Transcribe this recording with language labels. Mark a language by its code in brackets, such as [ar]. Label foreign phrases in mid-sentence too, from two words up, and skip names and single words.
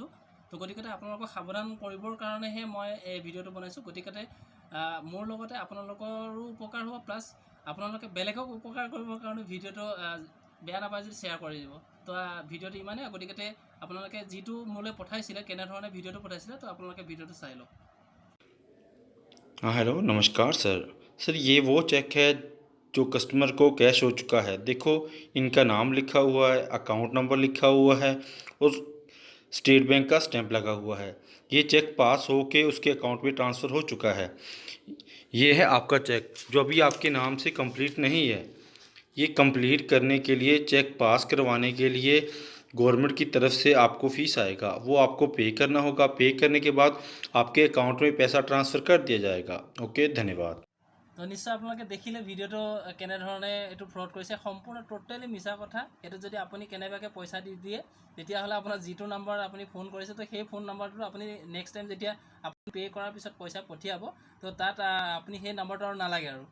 [as] তো গতিকে আপোনালোকক সাৱধান কৰিবৰ কাৰণেহে মই এই ভিডিঅ'টো বনাইছোঁ। গতিকে মোৰ লগতে আপোনালোকৰো উপকাৰ হ'ব, প্লাছ আপোনালোকে বেলেগক উপকাৰ কৰিবৰ কাৰণে ভিডিঅ'টো বেয়া নাপায় যদি শ্বেয়াৰ কৰি দিব। তো ভিডিঅ'টো ইমানেই। গতিকে আপোনালোকে যিটো মোলৈ পঠাইছিলে, কেনেধৰণে ভিডিঅ'টো পঠাইছিলে, তো আপোনালোকে ভিডিঅ'টো চাই লওক। [hi] हाँ हेलो नमस्कार सर ये वो चेक है जो कस्टमर को कैश हो चुका है। देखो इनका नाम लिखा हुआ है, अकाउंट नंबर लिखा हुआ है और स्टेट बैंक का स्टैंप लगा हुआ है। ये चेक पास हो के उसके अकाउंट में ट्रांसफ़र हो चुका है। ये है आपका चेक जो अभी आपके नाम से कंप्लीट नहीं है। ये कंप्लीट करने के लिए, चेक पास करवाने के लिए गवर्नमेंट की तरफ से आपको फ़ीस आएगा, वो आपको पे करना होगा। पे करने के बाद आपके अकाउंट में पैसा ट्रांसफ़र कर दिया जाएगा। ओके, धन्यवाद। [as] তো নিশ্চয় আপোনালোকে দেখিলে ভিডিঅ'টো কেনেধৰণে এইটো ফ্ৰড কৰিছে। সম্পূৰ্ণ টোটেলি মিছা কথা। এইটো যদি আপুনি কেনেবাকৈ পইচা দি দিয়ে, তেতিয়াহ'লে আপোনাৰ যিটো নম্বৰ আপুনি ফোন কৰিছে, তো সেই ফোন নম্বৰটো আপুনি [en] next time [as] যেতিয়া আপুনি পে' কৰাৰ পিছত পইচা পঠিয়াব, তো তাত আপুনি সেই নম্বৰটো আৰু নালাগে আৰু।